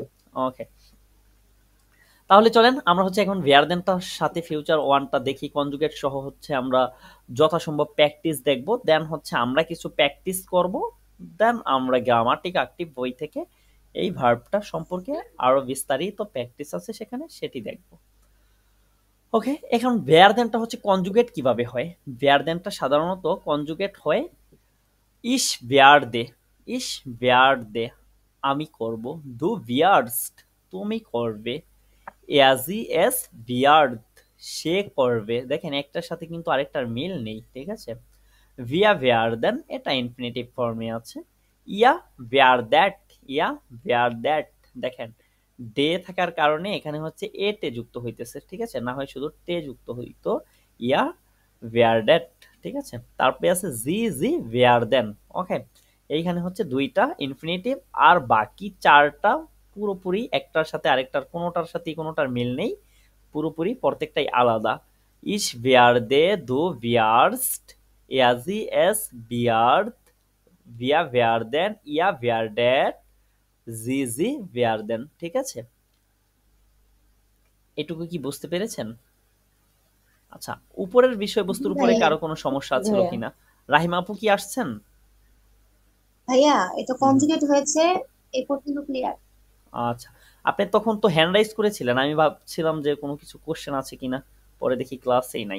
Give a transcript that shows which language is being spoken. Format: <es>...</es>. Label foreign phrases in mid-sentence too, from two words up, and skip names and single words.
<bn>ওকে, তাহলে চলেন আমরা হচ্ছে এখন ভিয়ারদেনটার সাথে</bn> <en>future one</en> <bn>দেখি, কনজুগেট সহ হচ্ছে আমরা যথাসম্ভব প্র্যাকটিস দেখব, দেন হচ্ছে আমরা কিছু প্র্যাকটিস করব, দেন আমরা গ্রামাটিক অ্যাক্টিভ বই থেকে এই ভার্বটা সম্পর্কে আরো বিস্তারিত প্র্যাকটিস আছে সেখানে সেটি দেখব। ওকে, এখন ভিয়ারদেনটা হচ্ছে কনজুগেট কিভাবে হয়? ভিয়ারদেনটা সাধারণত কনজুগেট হয়</bn> <de>ich werde, ich werde</de> <bn>আমি করব,</bn> <de>du wirst</de> <bn>তুমি করবে,</bn> <de>er sie es wird</de> <bn>সে করবে। দেখেন একটার সাথে কিন্তু আরেকটার মিল নেই, ঠিক আছে?</bn> <de>wir werden</de> <bn>এটা ইনফিনিটিভ ফর্মে আছে,</bn> <de>ihr werdet ihr werdet</de> <bn>দেখেন ডে থাকার কারণে এখানে হচ্ছে এ তে যুক্ত হইতেছে, ঠিক আছে? না হয় শুধু তে যুক্ত হইতো,</bn> <de>ihr werdet,</de> <bn>ঠিক আছে? তারপরে আছে</bn> <de>Sie werden,</de> <bn>ওকে? এইখানে হচ্ছে দুইটা ইনফিনিটিভ, আর বাকি চারটা পুরোপুরি একটার সাথে আরেকটার কোনোটার সাথে কোনোটার মিল নেই, পুরোপুরি প্রত্যেকটাই আলাদা।</bn> <de>ich werde, du wirst, er sie es wird, wir werden, ihr werdet, sie werden,</de> <bn>ঠিক আছে? এটুকু কি বুঝতে পেরেছেন? আচ্ছা, উপরের বিষয়বস্তুর উপরে ভাইয়া কারো কোনো সমস্যা জি ছিল ভাইয়া। কিনা? রাহিমা আপু কি আসছেন? ভাইয়া এটা হুম, কনজুগেট হয়েছে এই পর্যন্ত ক্লিয়ার। আচ্ছা, আপনি তখন তো হ্যান্ড রাইজ করেছিলেন, আমি ভাবছিলাম যে কোনো কিছু কোশ্চেন আছে কিনা, পরে দেখি ক্লাসেই নাই।</bn>